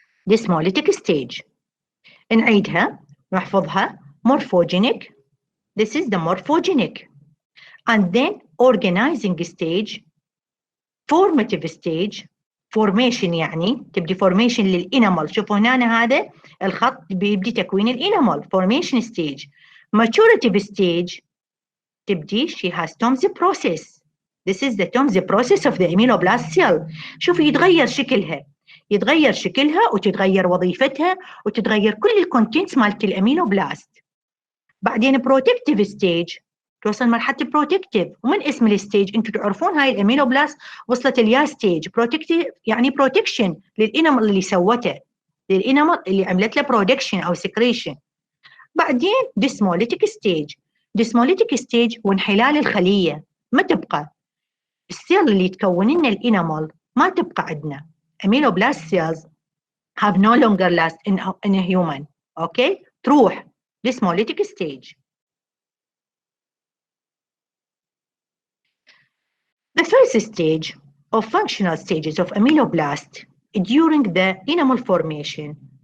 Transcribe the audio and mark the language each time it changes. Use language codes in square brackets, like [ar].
[en] Desmolytic stage. [ar] نعيدها نحفظها. [en] Morphogenic. This is the morphogenic. And then organizing stage, formative stage, formation [ar] يعني تبدي [en] formation للإنامل. [ar] شوفوا هنا هذا الخط بيبدي تكوين الإنامل. [en] Formation stage. Maturative stage تبدي she has Tom's process. This is the process of the ameloblast cell. [ar] شوفوا يتغير شكلها وتتغير وظيفتها وتتغير كل الكونتنتس مالت الاميلوبلاست. بعدين بروتكتيف ستيج توصل مرحله البروتكتيف، ومن اسم الستيج انتم تعرفون هاي الاميلوبلاست وصلت اليا ستيج. بروتكتيف يعني بروتكشن للانامل اللي سوته، للانامل اللي عملت له برودكشن او سكريشن. بعدين ديسموليتيك ستيج وانحلال الخليه، ما تبقى السيل اللي تكون لنا الانامل ما تبقى عندنا. [en] ameloblast cells have no longer last in a human. okay تروح dysmolytic stage. The first stage of functional stages of ameloblast during the enamel formation.